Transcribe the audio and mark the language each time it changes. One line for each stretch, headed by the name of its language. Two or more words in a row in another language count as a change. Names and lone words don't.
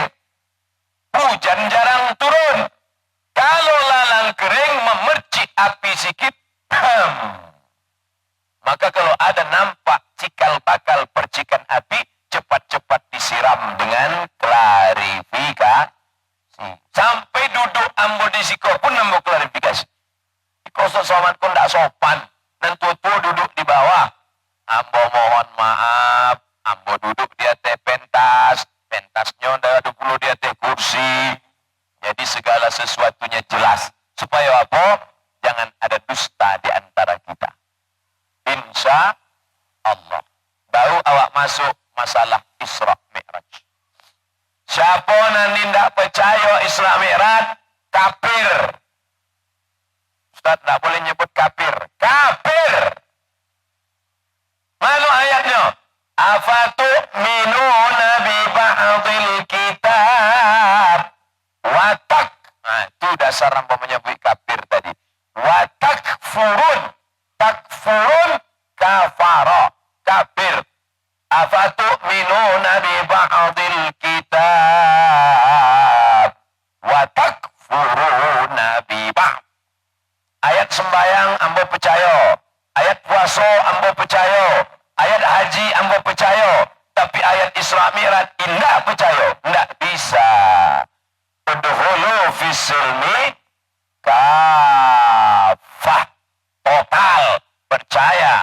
Indonesian: Hujan jarang turun. Kalau lalang kering memercik api sikit, maka kalau ada nampak cikal bakal percikan api, cepat-cepat disiram dengan klarifikasi.
Minangkabau: Sampai duduk ambo di siko pun ambo klarifikasi. Iko sosoman pun tidak sopan. Dan tua-tua duduk di bawah. Ambo mohon maaf. Ambo duduk di atas pentas.
Indonesian: Pentasnya ada 20 di atas kursi. Jadi segala sesuatunya jelas. Supaya apa? Jangan ada dusta di antara kita.
Arabic: إن شاء الله.
Indonesian: Baru awak masuk masalah Isra Mi'raj. Siapa nanti tidak percaya Isra Mi'raj? Kafir. Ustaz tidak boleh nyebut kafir. Kafir. Mana ayatnya?
Arabic: أفتؤمنون ببعض الكتاب.
Indonesian: Watak, nah itu dasar ambo menyebut kafir tadi.
Arabic: وتكفرون، تكفرون كفر، كافر. أفتؤمنون ببعض الكتاب. وتكفرون ببعض.
Indonesian: Ayat sembahyang ambo percaya, ayat puasa ambo percaya, ayat haji ambo percaya, tapi ayat Isra Mi'raj tidak percaya, tidak bisa.
Arabic: ادخلوا في السلم كافة,
Indonesian: total percaya.